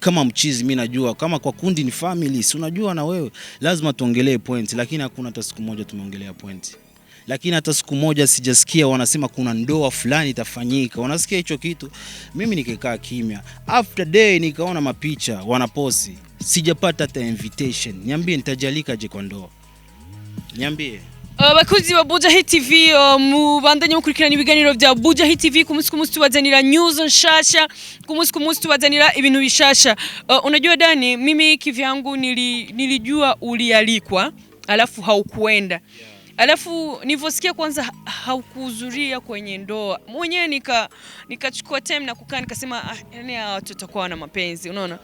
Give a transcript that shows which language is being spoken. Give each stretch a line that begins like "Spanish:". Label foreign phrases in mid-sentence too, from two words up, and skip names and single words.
Swahili: Kama mchizi mimi najua, kama kwa kundi ni family, si unajua na wewe, lazima tuongelee point, lakini hakuna hata siku moja tumeongelea point. Lakini hata siku moja sijasikia wanasema kuna ndoa fulani itafanyika. Unasikia hicho kitu? Mimi nikikaa kimya.
English: After day
Swahili: nikaona mapicha wanaposti. Sijapata hata invitation. Niambie nitajalika je kwa ndoa? Niambie.
Rundi: Bakuzi wa Buja TV, mubandanye mukurikirana ibiganiro bya Buja TV, kumunsi tubazanira news nshasha, kumunsi tubazanira ibintu bishasha.
Swahili: Unajua Dany, mimi kivyangu nilijua ulialikwa alafu haukuenda. Alafu nilivyosikia kwanza haukuhudhuria kwenye ndoa, mwenyewe nikachukua time na kukaa nikasema yani watu watakuwa na mapenzi, unaona?